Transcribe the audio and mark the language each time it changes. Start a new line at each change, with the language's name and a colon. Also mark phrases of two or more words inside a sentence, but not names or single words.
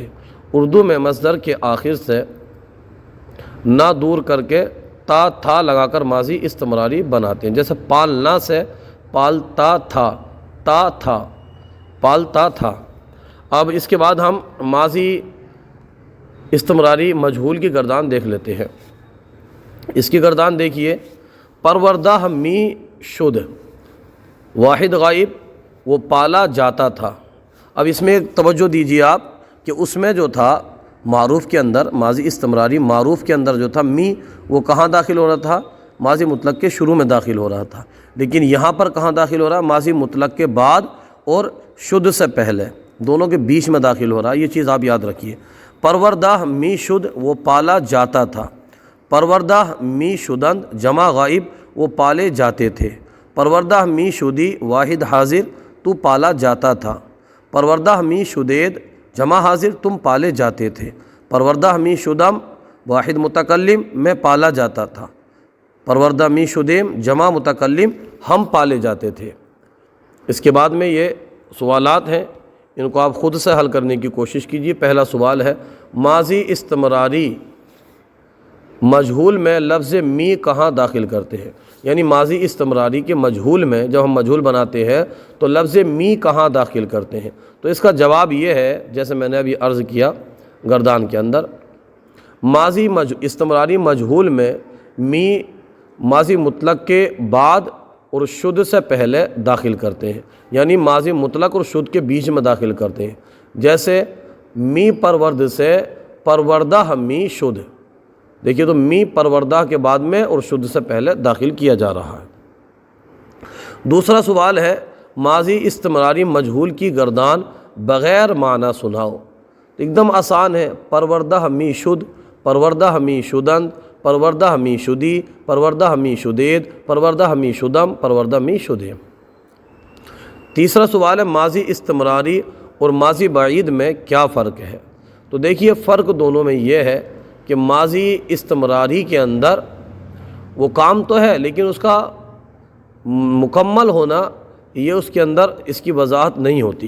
Urdu: اردو میں مصدر کے آخر سے نہ دور کر کے تا تھا لگا کر ماضی استمراری بناتے ہیں، جیسے پالنا سے پالتا تھا، تا تھا پالتا تھا۔ اب اس کے بعد ہم ماضی استمراری مجہول کی گردان دیکھ لیتے ہیں۔ اس کی گردان دیکھیے،
Persian: پروردہ می شد
Urdu: واحد غائب وہ پالا جاتا تھا۔ اب اس میں ایک توجہ دیجیے آپ کہ اس میں جو تھا معروف کے اندر، ماضی استمراری معروف کے اندر جو تھا می وہ کہاں داخل ہو رہا تھا؟ ماضی مطلق کے شروع میں داخل ہو رہا تھا، لیکن یہاں پر کہاں داخل ہو رہا ہے؟ ماضی مطلق کے بعد اور شد سے پہلے، دونوں کے بیچ میں داخل ہو رہا ہے۔ یہ چیز آپ یاد رکھیے۔
Persian: پروردہ می شد
Urdu: وہ پالا جاتا تھا،
Persian: پروردہ می شدند
Urdu: جمع غائب وہ پالے جاتے تھے،
Persian: پروردہ می شدی
Urdu: واحد حاضر تو پالا جاتا تھا،
Persian: پروردہ می شدید
Urdu: جمع حاضر تم پالے جاتے تھے،
Persian: پروردہ می شدم
Urdu: واحد متکلم میں پالا جاتا تھا،
Persian: پروردہ می شدیم
Urdu: جمع متکلم ہم پالے جاتے تھے۔ اس کے بعد میں یہ سوالات ہیں، ان کو آپ خود سے حل کرنے کی کوشش کیجیے۔ پہلا سوال ہے، ماضی استمراری مجہول میں لفظ می کہاں داخل کرتے ہیں؟ یعنی ماضی استمراری کے مجہول میں جب ہم مجہول بناتے ہیں تو لفظ می کہاں داخل کرتے ہیں؟ تو اس کا جواب یہ ہے، جیسے میں نے ابھی عرض کیا گردان کے اندر، ماضی استمراری مجہول میں می ماضی مطلق کے بعد اور شد سے پہلے داخل کرتے ہیں، یعنی ماضی مطلق اور شد کے بیچ میں داخل کرتے ہیں، جیسے
Persian: می پرورد
Urdu: سے
Persian: پروردہ می شد۔
Urdu: دیکھیے تو می پروردہ کے بعد میں اور شد سے پہلے داخل کیا جا رہا ہے۔ دوسرا سوال ہے، ماضی استمراری مجہول کی گردان بغیر معنی سناؤ۔ ایک دم آسان ہے،
Persian: پروردہ می شد، پروردہ می شدند، پروردہ می شدی، پروردہ می شدید، پروردہ می شدم، پروردہ می شدیم۔
Urdu: تیسرا سوال ہے، ماضی استمراری اور ماضی بعید میں کیا فرق ہے؟ تو دیکھیے فرق دونوں میں یہ ہے کہ ماضی استمراری کے اندر وہ کام تو ہے، لیکن اس کا مکمل ہونا یہ اس کے اندر اس کی وضاحت نہیں ہوتی۔